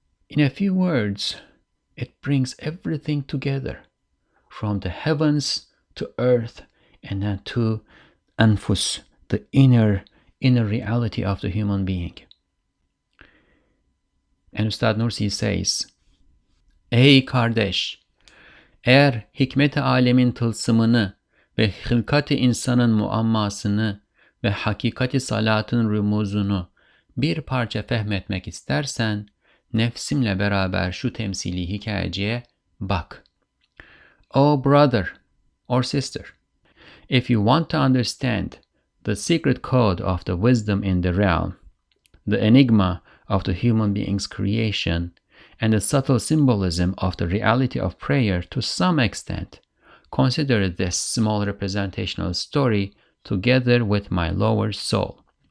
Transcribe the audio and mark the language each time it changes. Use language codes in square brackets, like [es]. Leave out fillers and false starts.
[en] In a few words, it brings everything together, from the heavens to earth, and then to anfus, the inner reality of the human being. [tr] And Ustad Nursi says, Ey kardeş, eğer hikmet-i alemin tılsımını ve hılkat-i insanın muammasını ve hakikat-i salatın rumuzunu bir parça fehmetmek istersen, nefsimle beraber şu temsili hikayeciye bak. [en] Oh brother or sister, if you want to understand the secret code of the wisdom in the realm, the enigma of the human being's creation, and the subtle symbolism of the reality of prayer to some extent, consider this small representational story together with my lower soul.